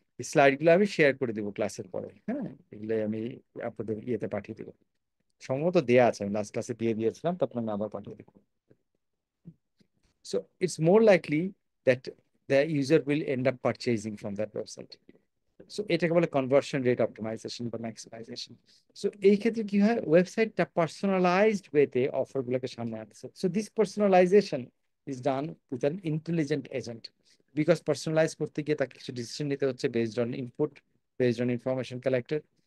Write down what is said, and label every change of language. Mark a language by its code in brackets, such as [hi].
[bn] Slide গুলো আমি share করে দেবো ক্লাসের পরে, হ্যাঁ, এগুলো আমি আপনাদের ইয়েতে পাঠিয়ে দেবো। সম্ভবত দেয়া আছে, আমি লাস্ট ক্লাসে দিয়ে দিয়েছিলাম, তারপর আমি আবার পাঠিয়ে দেবো। [en] So it's more likely that the user will end up purchasing from that website. [bn] So এটাকে বলে কনভার্সন রেট অপটিমাইজেশন বা ম্যাক্সিমাইজেশন। সো এই ক্ষেত্রে কি হয়, ওয়েবসাইটটা পার্সোনালাইজড ওয়েতে অফার গুলোকে সামনে আনতেছে। [en] so this personalization is done with an intelligent agent, because personalize [bn] করতে গিয়ে তাকে কিছু ডিসিশন নিতে হচ্ছে [en] Based on input, based on information collected.